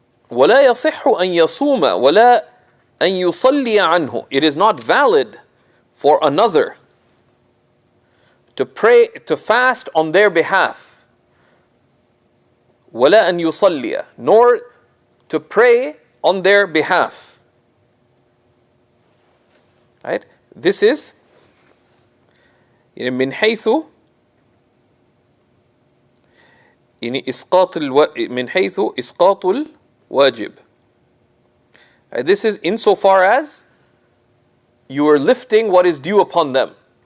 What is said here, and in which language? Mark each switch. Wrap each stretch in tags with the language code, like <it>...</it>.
<ar>وَلَا يَصِحُّ أَن يَصُومَ وَلَا أَن يُصَلِّيَ عَنْهُ.</ar> <en>It is not valid for another to pray, to fast on their behalf.</en> <ar>وَلَا أَن يُصَلِّيَ.</ar> <en>Nor to pray on their behalf. Right? This is</en> <ar>من حيث إسقاط الواجب.</ar> <en>This is insofar as you are lifting what is due upon them.</en>